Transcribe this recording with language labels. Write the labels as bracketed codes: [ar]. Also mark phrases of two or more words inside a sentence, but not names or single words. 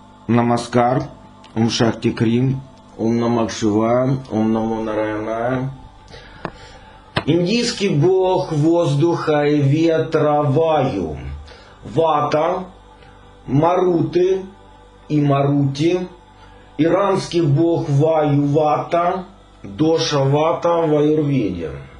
[sa] नमस्कार, ॐ शक्ति क्रीं, ॐ नमः शिवाय, ॐ नमो नारायणाय. [ru] Индийский бог воздуха и ветра Ваю, Вата, Маруты и Марути, иранский бог Ваю Вата, Доша Вата в аюрведе.